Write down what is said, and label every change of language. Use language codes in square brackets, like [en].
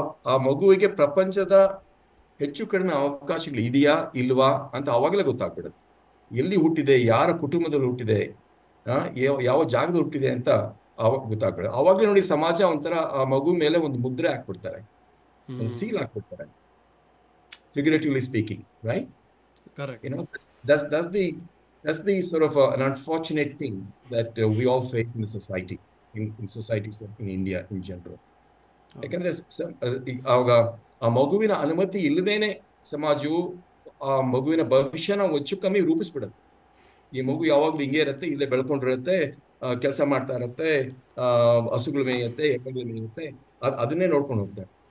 [kn] ಆ ಮಗುವಿಗೆ ಪ್ರಪಂಚದ ಹೆಚ್ಚು ಕಡಿಮೆ ಅವಕಾಶಗಳು ಇದೆಯಾ ಇಲ್ವಾ ಅಂತ ಅವಾಗಲೇ ಗೊತ್ತಾಗ್ಬಿಡುತ್ತೆ. ಎಲ್ಲಿ ಹುಟ್ಟಿದೆ, ಯಾರ ಕುಟುಂಬದಲ್ಲಿ ಹುಟ್ಟಿದೆ, ಯಾವ ಜಾಗದಲ್ಲಿ ಹುಟ್ಟಿದೆ ಅಂತ ಅವಾಗ ಗೊತ್ತಾಗ್ಬಿಡುತ್ತೆ. ಅವಾಗಲೇ ನೋಡಿ ಸಮಾಜ ಒಂಥರ ಆ ಮಗು ಮೇಲೆ ಒಂದು ಮುದ್ರೆ ಹಾಕ್ಬಿಡ್ತಾರೆ, ಒಂದು seal ಹಾಕ್ಬಿಡ್ತಾರೆ, [en] figuratively speaking, right? Correct. That's the sort of an unfortunate thing that we all face in the society, in societies in India in general. [kn] ಯಾಕಂದ್ರೆ ಆವಾಗ ಆ ಮಗುವಿನ ಅನುಮತಿ ಇಲ್ಲದೇನೆ ಸಮಾಜವು ಆ ಮಗುವಿನ ಭವಿಷ್ಯನ ಹೆಚ್ಚು ಕಮ್ಮಿ ರೂಪಿಸ್ಬಿಡುತ್ತೆ. ಈ ಮಗು ಯಾವಾಗ್ಲೂ ಹಿಂಗೆ ಇರುತ್ತೆ, ಇಲ್ಲೇ ಬೆಳ್ಕೊಂಡಿರುತ್ತೆ, ಕೆಲಸ ಮಾಡ್ತಾ ಇರುತ್ತೆ, ಹಸುಗಳು ಮೇಯುತ್ತೆ, ಎಮ್ಮೆ ಮೇಯುತ್ತೆ, ಅದನ್ನೇ ನೋಡ್ಕೊಂಡು ಹೋಗ್ತಾರೆ.